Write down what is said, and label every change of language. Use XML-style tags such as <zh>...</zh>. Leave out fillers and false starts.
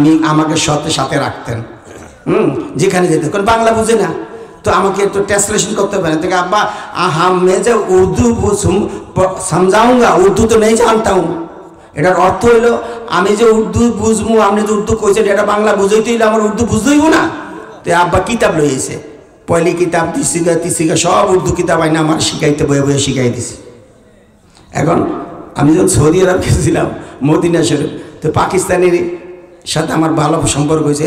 <bn>আমাকে সাথে রাখতেন, যেখানে যেতে, কারণ বাংলা বুঝে না, তো আমাকে একটু ট্রান্সলেশন করতে পারেন। তো আব্বা</bn> <hi>मैं जो उर्दू समझाऊंगा, उर्दू तो नहीं जानता हूँ।</hi> <bn>এটার অর্থ হইল আমি যে উর্দু বুঝবো, আপনি যে উর্দু কইছেন এটা বাংলা বুঝাইতে হইলে আমার উর্দু বুঝতেইব না। তো আব্বা কিতাব লইছে, পয়লি কিতাব, তিসিকা তিসিকা সব উর্দু কিতাব আইনা আমার শিখাইতে, বয়ে বয়ে শিখাই দিছে। এখন আমি যখন সৌদি আরব গেছিলাম মদিনা শরীফ, তো পাকিস্তানের সাথে আমার ভালো সম্পর্ক হয়েছে।</bn>